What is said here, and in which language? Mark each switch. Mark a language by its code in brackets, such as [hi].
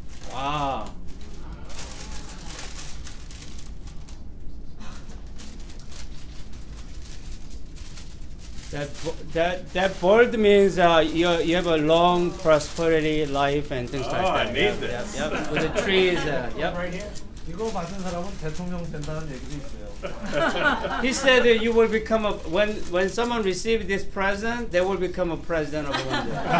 [en] Wow. That board means you have a long prosperity life and things like that. I need this. Yep. With the trees. Yep. Right here. [ko] 이거 받은 사람은 대통령 된다는 얘기도 있어요. [en] He said that you will become a when someone receives this present, they will become a president of one day.